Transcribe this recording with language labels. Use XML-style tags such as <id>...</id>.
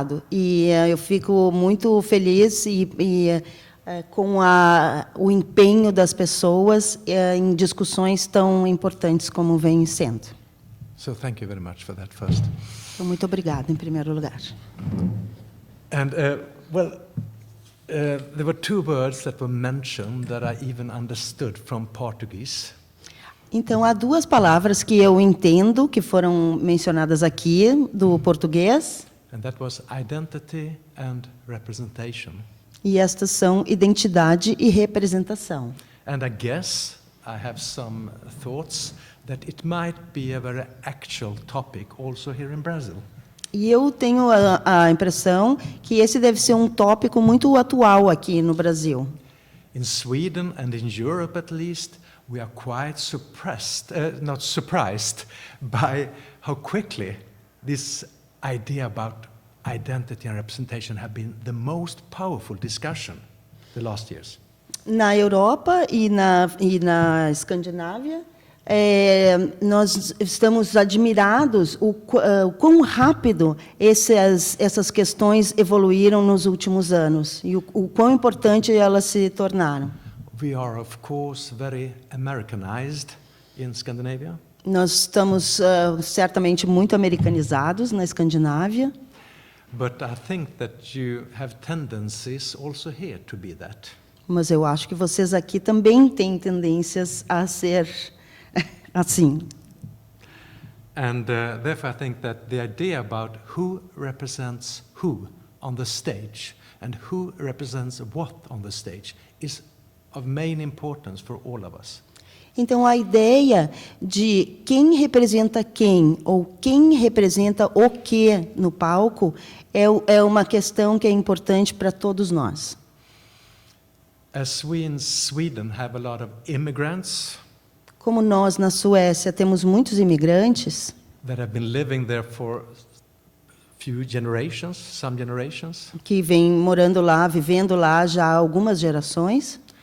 <pt>E eu fico muito feliz com o empenho das pessoas em discussões tão importantes como vem sendo.</pt> <en>So thank you very much for that first.</en> <pt>Então, muito obrigada, em primeiro lugar.</pt> <en>And there were 2 words that were mentioned that I even understood from Portuguese.</en> <pt>Então, há 2 palavras que eu entendo que foram mencionadas aqui do português.</pt> <en>And that was identity and representation.</en> <pt>E estas são identidade e representação.</pt> <en>And I guess I have some thoughts that it might be a very actual topic also here in Brazil.</en> <pt>E eu tenho a impressão que esse deve ser um tópico muito atual aqui no Brasil.</pt> <en>In Sweden and in Europe at least, we are quite not surprised by how quickly this idea about identity and representation have been the most powerful discussion the last years.</en> <pt>Na Europa e na Escandinávia, nós estamos admirados o quão rápido essas questões evoluíram nos últimos anos e o quão importante elas se tornaram.</pt> <en>We are, of course, very Americanized in Scandinavia.</en> <pt>Nós estamos certamente muito americanizados na Escandinávia.</pt> <en>But I think that you have tendencies also here to be that.</en> <pt>Mas eu acho que vocês aqui também têm tendências a ser assim.</pt> <en>And therefore I think that the idea about who represents who on the stage and who represents what on the stage is of main importance for all of us.</en> <pt>Então, a ideia de quem representa quem ou quem representa o que no palco é uma questão que é importante para todos nós.</pt> <en>As we in Sweden have a lot of immigrants</en> <pt>Como nós, na Suécia, temos muitos imigrantes</pt> <en>that have been living there for few generations, some generations,</en> <pt>que vêm morando lá, vivendo lá já há algumas gerações,</pt>